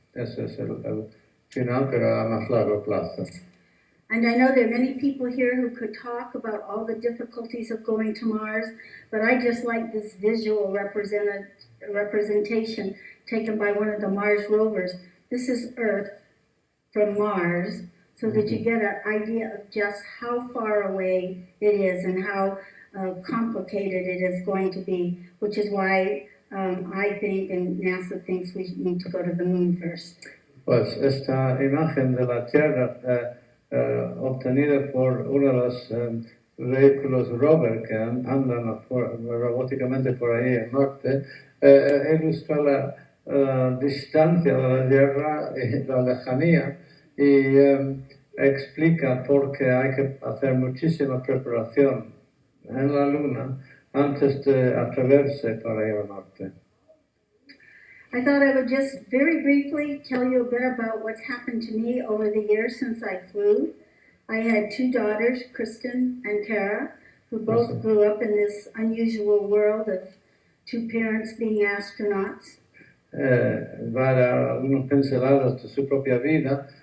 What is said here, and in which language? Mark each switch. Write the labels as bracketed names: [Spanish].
[Spanish] Ese es el final, pero a más largo plazo. [English] And I know there are many people here who could talk about all the difficulties of going to Mars, but I just like this visual representation taken by one of the Mars rovers. This is Earth from Mars, so that you get an idea of just how far away it is and how complicated it is going to be, which is why I think and NASA thinks we need to go to the moon first. [Spanish] Pues esta imagen de la Tierra obtenida por uno de los vehículos rover que andan robóticamente por ahí en Marte, ilustra la distancia de la Tierra y la lejanía y explica por qué hay que hacer muchísima preparación en la Luna antes de atreverse para ir a Marte. [English] I thought I would just very briefly tell you a bit about what's happened to me over the years since I flew. I had 2 daughters, Kristen and Kara, who both grew up in this unusual world of 2 parents being astronauts. [Spanish] va a dar algunos pinceladas de su propia vida.